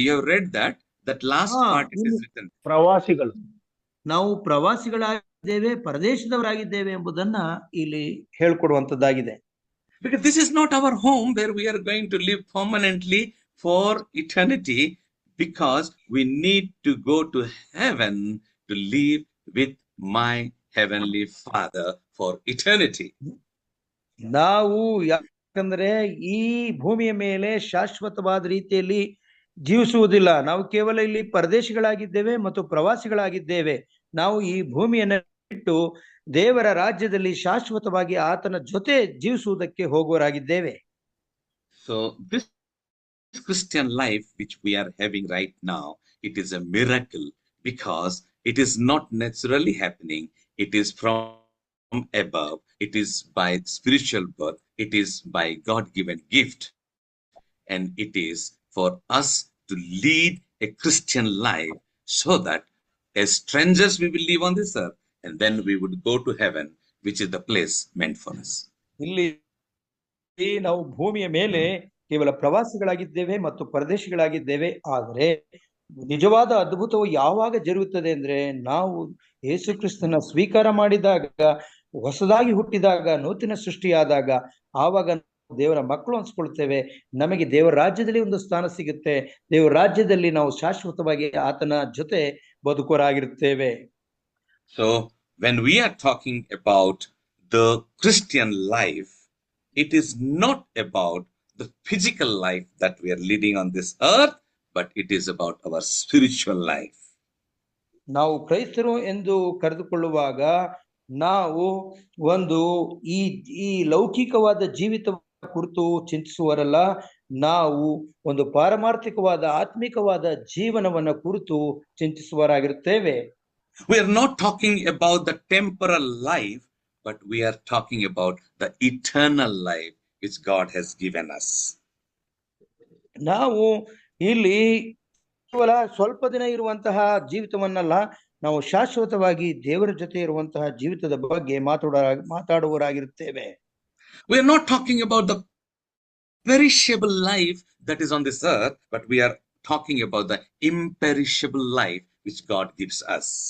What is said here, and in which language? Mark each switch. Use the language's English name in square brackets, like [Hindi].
[English] You have read that last part it is written. [Kannada] ಪ್ರವಾಸಿಗಳು, ನಾವು ಪ್ರವಾಸಿಗಳಾಗಿದ್ದೇವೆ, ಪರದೇಶದವರಾಗಿದ್ದೇವೆ ಎಂಬುದನ್ನ ಇಲ್ಲಿ ಹೇಳ್ಕೊಡುವಂತದ್ದಾಗಿದೆ. [English] Because this is not our home where we are going to live permanently for eternity, because we need to go to heaven to live with my heavenly Father for eternity. [Kannada] ನಾವು ಯಾಕಂದ್ರೆ ಈ ಭೂಮಿಯ ಮೇಲೆ ಶಾಶ್ವತವಾದ ರೀತಿಯಲ್ಲಿ ಜೀವಿಸುವುದಿಲ್ಲ. ನಾವು ಕೇವಲ ಇಲ್ಲಿ ಪರದೇಶಿಗಳಾಗಿದ್ದೇವೆ ಮತ್ತು ಪ್ರವಾಸಿಗಳಾಗಿದ್ದೇವೆ. ನಾವು ಈ ಭೂಮಿಯನ್ನ ಬಿಟ್ಟು ದೇವರ ರಾಜ್ಯದಲ್ಲಿ ಶಾಶ್ವತವಾಗಿ ಆತನ ಜೊತೆ ಜೀವಿಸುವುದಕ್ಕೆ ಹೋಗುವರಾಗಿದ್ದೇವೆ. [English] So this Christian life which we are having right now it is a miracle because it is not naturally happening. It is from above. It is by spiritual birth. It is by God-given gift. And it is for us to lead a Christian life so that as strangers we will live on this earth and then we would go to heaven, which is the place meant for us. [Kannada] ಇಲ್ಲಿ ನಾವು ಭೂಮಿಯ ಮೇಲೆ ಕೇವಲ ಪ್ರವಾಸಿಗಳಾಗಿದ್ದೇವೆ ಮತ್ತು ಪರದೇಶಿಗಳಾಗಿದ್ದೇವೆ. ಆದರೆ ನಿಜವಾದ ಅದ್ಭುತವು ಯಾವಾಗ ಜರುಗುತ್ತದೆ ಅಂದ್ರೆ ನಾವು ಯೇಸು ಕ್ರಿಸ್ತನ ಸ್ವೀಕಾರ ಮಾಡಿದಾಗ, ಹೊಸದಾಗಿ ಹುಟ್ಟಿದಾಗ, ನೂತನ ಸೃಷ್ಟಿಯಾದಾಗ, ಆವಾಗ ದೇವರ ಮಕ್ಕಳು ಅನ್ಸ್ಕೊಳ್ತೇವೆ. ನಮಗೆ ದೇವರ ರಾಜ್ಯದಲ್ಲಿ ಒಂದು ಸ್ಥಾನ ಸಿಗುತ್ತೆ. ದೇವರ ರಾಜ್ಯದಲ್ಲಿ ನಾವು ಶಾಶ್ವತವಾಗಿ ಆತನ ಜೊತೆ ಬದುಕೋರಾಗಿರುತ್ತೇವೆ. [English] So when we are talking about the Christian life, it is not about the physical life that we are leading on this earth, but it is about our spiritual life. [Kannada] ನಾವು ಕ್ರೈಸ್ತರು ಎಂದು ಕರೆದುಕೊಳ್ಳುವಾಗ ನಾವು ಒಂದು ಈ ಲೌಕಿಕವಾದ ಜೀವಿತ ಕುರಿತು ಚಿಂತಿಸುವರಲ್ಲ, ನಾವು ಒಂದು ಪಾರಮಾರ್ಥಿಕವಾದ ಆತ್ಮಿಕವಾದ ಜೀವನವನ್ನ ಕುರಿತು ಚಿಂತಿಸುವರಾಗಿರುತ್ತೇವೆ. [English] We are not talking about the temporal life, but we are talking about the eternal life which God has given us. [Kannada] ನಾವು ಇಲ್ಲಿ ಕೇವಲ ಸ್ವಲ್ಪ ದಿನ ಇರುವಂತಹ ಜೀವಿತವನ್ನಲ್ಲ, ನಾವು ಶಾಶ್ವತವಾಗಿ ದೇವರ ಜೊತೆ ಇರುವಂತಹ ಜೀವಿತದ ಬಗ್ಗೆ ಮಾತಾಡುವರಾಗಿರುತ್ತೇವೆ. [English] We are not talking about the perishable life that is on this earth, but we are talking about the imperishable life which God gives us.